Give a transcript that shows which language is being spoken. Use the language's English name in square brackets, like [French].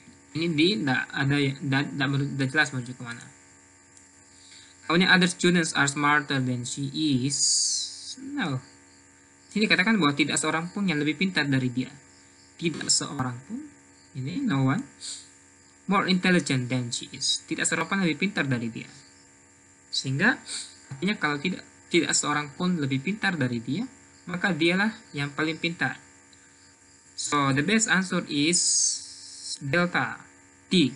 [Indonesian] Ini tidak jelas menuju kemana. Kemudian [English] other students are smarter than she is. No. [Indonesian] Sini katakan bahwa tidak seorang pun yang lebih pintar dari dia. Tidak seorang pun. [English] Ini no one more intelligent than she is. [Indonesian] Tidak seorang pun lebih pintar dari dia. Sehingga artinya kalau tidak seorang pun lebih pintar dari dia, maka dialah yang paling pintar. [English] So the best answer is delta D.